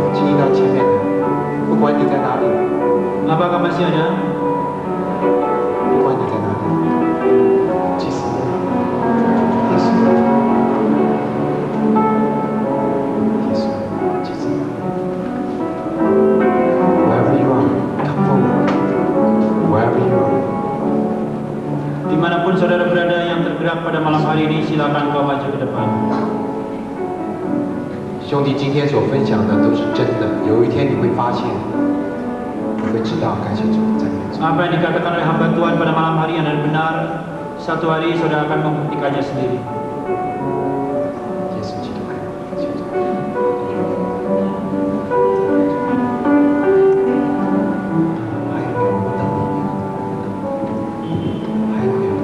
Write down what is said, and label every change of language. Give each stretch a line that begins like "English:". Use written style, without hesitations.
Chinese: 请你到前面来，不管你在哪里，
Indonesian: Apakah masih ada?
Chinese: 不管你在哪里，祭司，耶稣，耶稣，祭司。
English: Wherever you are, come forward. Wherever you are.
Indonesian: Dimanapun saudara berada yang tergerak pada malam hari ini, silakan kau maju ke depan.
Chinese: 兄弟今天所分享的都是真的，有一天你会发现，你会知道感谢主，赞美主。
Indonesian: Apa yang dikatakan oleh hamba Tuhan pada malam hari adalah benar. Satu hari saudara akan membuktikannya sendiri.
Chinese: 耶稣基督爱你，感谢主。还有没有？我等你。还有没有？